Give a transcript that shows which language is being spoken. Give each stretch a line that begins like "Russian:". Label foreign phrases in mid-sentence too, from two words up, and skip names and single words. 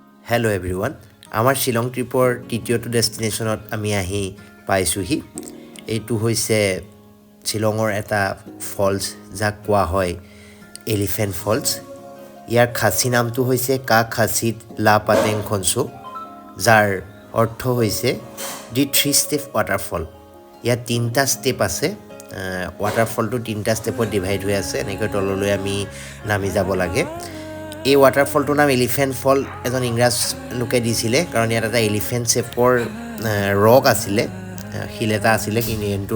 English: Hello everyone. Our
Assamese: Shillong ট্ৰিপৰ তৃতীয়টো destination আমি আহি পাইছোহি. Etu hoise Shillongor eta falls jak koa hoy Elephant Falls. ইয়াৰ খাচী নামটো হৈছে Kshaid Lai Pateng khonso যাৰ অৰ্থ হৈছে
English: the 3-step waterfall.
Assamese: ইয়াত 3টা step আছে। Waterfallটো 3টা step divide হৈ আছে এনেকৈ তললৈ আমি নামি যাব লাগে. এই waterfallটোৰ নাম এলিফেণ্ট ফল এজন ইংৰাজ লোকে দিছিলে কাৰণ ইয়াত এটা
English: elephant shapeৰ
Assamese: ৰক আছিলে হিল এটা আছিলে কিন্তু